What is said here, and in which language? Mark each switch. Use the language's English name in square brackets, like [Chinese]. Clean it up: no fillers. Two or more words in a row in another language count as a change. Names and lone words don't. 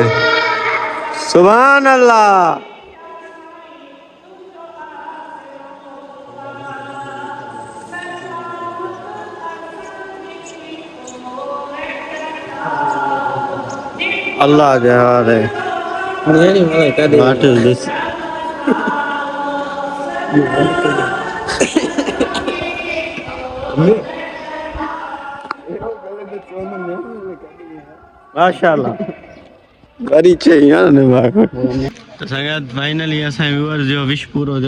[Arabic] سبحان الله. [Urdu] اللہ جواب ہے. [English] What is this? [Sindhi] माशाल्लाह वरी चई आहे न त संगत फाइनली असांजे व्यूअर्स जो विश पूरो थियो।